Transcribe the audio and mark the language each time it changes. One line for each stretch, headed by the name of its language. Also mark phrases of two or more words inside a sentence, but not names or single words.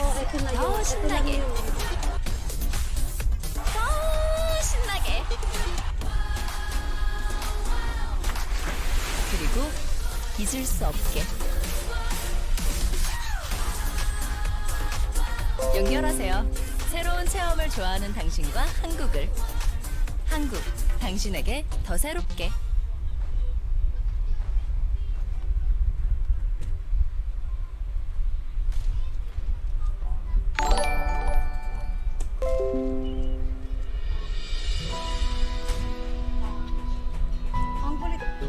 Filipino: Ito na yun.
Korean: 더
Filipino: Ito na
Korean: 신나게.
Filipino: yun.
Korean: 더 신나게. 그리고 잊을 수 없게. 연결하세요. 새로운 체험을 좋아하는 당신과 한국을. 한국, 당신에게 더 새롭게.
Filipino: Ang kulit.